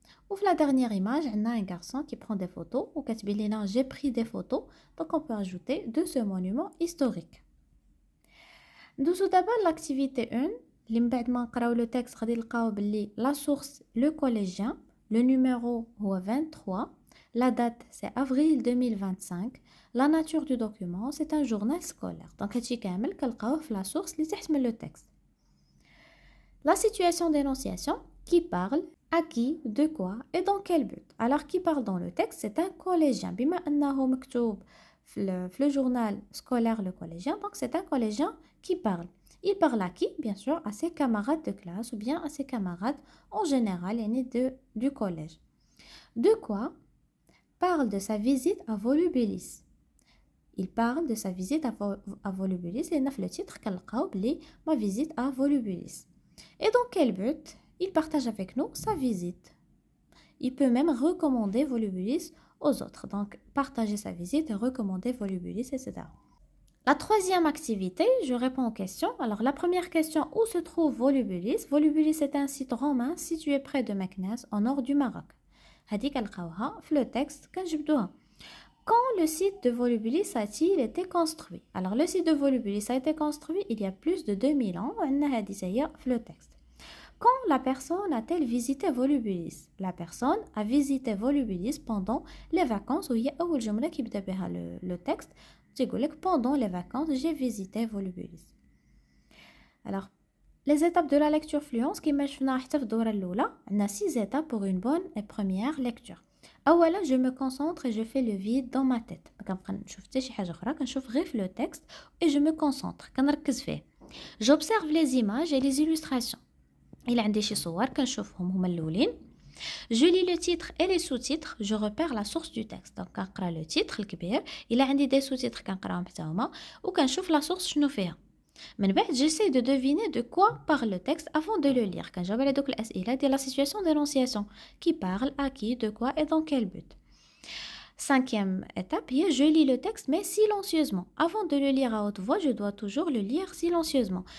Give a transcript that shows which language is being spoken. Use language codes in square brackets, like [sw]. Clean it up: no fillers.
[fr] Ou la dernière image, on a un garçon qui prend des photos ou [ar] كتبين لنا [fr] j'ai pris des photos, donc on peut ajouter de ce monument historique. [ar] ندوزو دابا [fr] l'activité 1 [ar] اللي من بعد ما نقراو لو تكست غادي نلقاو باللي [fr] la source le collégien, le numéro هو 23, la date c'est avril 2025, la nature du document c'est un journal scolaire. [ar] Donc هادشي كامل كنلقاوه في [fr] la source [ar] اللي تحت من لو تكست. [fr] La situation d'énonciation qui parle à qui, de quoi et dans quel but. Alors qui parle dans le texte c'est un collégien. [ar] بما أنه مكتوب في [fr] le journal scolaire le collégien, donc c'est un collégien qui parle. Il parle à qui? Bien sûr à ses camarades de classe ou bien à ses camarades en général du collège. De quoi? Parle de sa visite à Volubilis. Il parle de sa visite à Volubilis et dans le titre [ar] كنلقاو بلي [fr] ma visite à Volubilis. Et dans quel but? Il partage avec nous sa visite. Il peut même recommander Volubilis aux autres. Donc, partager sa visite et recommander Volubilis, etc. La troisième activité, je réponds aux questions. Alors, la première question, où se trouve Volubilis? Volubilis est un site romain situé près de Meknès, au nord du Maroc. [ar] هذه كنلقاوها في [fr] le texte [ar] كنجبدوها. [fr] Quand le site de Volubilis a-t-il été construit? Alors, le site de Volubilis a été construit il y a plus de 2000 ans. [ar] وعندنا هذه هي في le texte. [fr] Quand la personne a-t-elle visité Volubilis? La personne a visité Volubilis pendant les vacances. [ar] وهي أول جملة كيبدا بها le texte. تيقولك [fr] pendant les vacances j'ai visité Volubilis. Alors, les étapes de la lecture fluence [ar] كما شفنا حتى في الدورة الأولى عندنا 6 [fr] étapes pour une bonne et première lecture. [ar] أولا [fr] je me concentre et je fais le vide dans ma tête. [ar] ما كنبقى نشوف حتى شي حاجة أخرى كنشوف غير في le texte [fr] et je me concentre [ar] كنركز فيه. [fr] J'observe les images et les illustrations. [ar] إلا عندي شي صور كنشوفهم هما الأولين. [fr] Je lis le titre et les sous-titres, je repère la source du texte. [ar] Donc كنقرا [fr] le titre [ar] الكبير، إلا عندي des sous-titres كنقراهم حتى هما وكنشوف [fr] la source [ar] شنو فيها. من بعد [fr] j'essaie de deviner de quoi parle le texte avant de le lire. [ar] كنجاوب على دوك الأسئلة ديال [fr] la situation d'énonciation qui parle à qui, de quoi et dans quel but. Cinquième étape, je lis le texte mais silencieusement. Avant de le lire à haute voix, je dois toujours le lire silencieusement.